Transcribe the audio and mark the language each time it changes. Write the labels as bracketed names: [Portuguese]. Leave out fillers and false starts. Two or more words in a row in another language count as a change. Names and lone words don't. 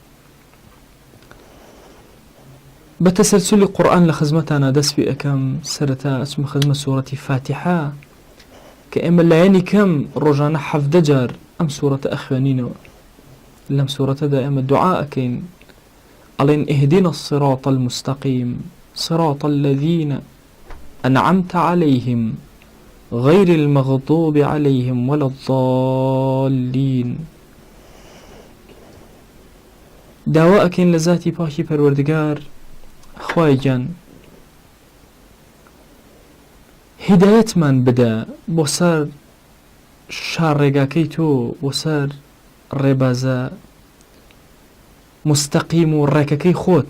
[Central Kurdish] بە تەسەلسولی قورئان لە خزمەتانە دەست پێ ئەەکەم. سەرەتا ئەچمە خزمەت سوورەتی فاتحە کە ئێمە لایەنی کەم ڕۆژانە 17 جار ئەم سوورەتە ئەخوێنینەوە. لەم سوورەتەدا ئێمە دوعا ئەکەین، ئەڵێن [Arabic] اهدنا الصراط المستقيم صراط الذين أنعمت عليهم غير المغضوب عليهم ولا الضالين. [Central Kurdish] داوا ئەکەین لە ذاتی پاکی پەروەردگار خوای گیان هیدایەتمان بدە بۆ سەر شارڕێگاکەی تۆ، بۆ سەر ڕێبازە مستەقیم و ڕێکەکەی خۆت.